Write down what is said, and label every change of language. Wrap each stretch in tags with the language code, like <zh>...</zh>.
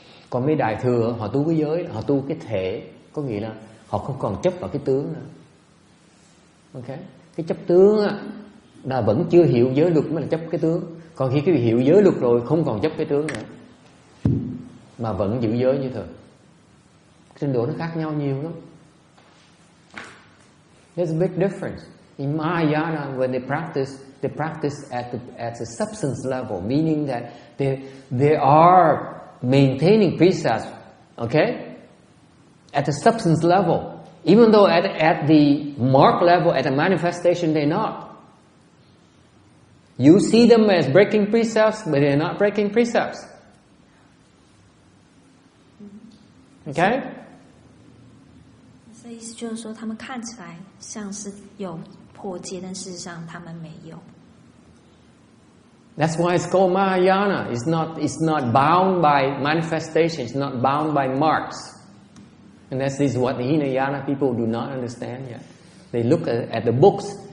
<vi>Còn mấy đại thừa họ tu cái giới, họ tu cái thể, có nghĩa là họ không còn chấp vào cái tướng nữa. Okay? Cái chấp tướng á là vẫn chưa hiểu giới luật mới là chấp cái tướng. Còn khi cái hiểu giới luật rồi không còn chấp cái tướng nữa. mà vẫn giữ giới như thường. Trình độ nó khác nhau nhiều lắm.</vi> <en>There's a big difference. In Mahayana, when they practice at the substance level, meaning that they are maintaining precepts, okay, at the substance level, even though at the mark level, at the manifestation, they're not. You see them as breaking precepts, but they're not breaking precepts. Okay?</en> <zh>所以意思就是说，他们看起来像是有破戒，但事实上他们没有。</zh> <en>That's why it's called Mahayana. It's not bound by manifestation. It's not bound by marks. And this is what the Hinayana people do not understand yet. They look at the books.</en>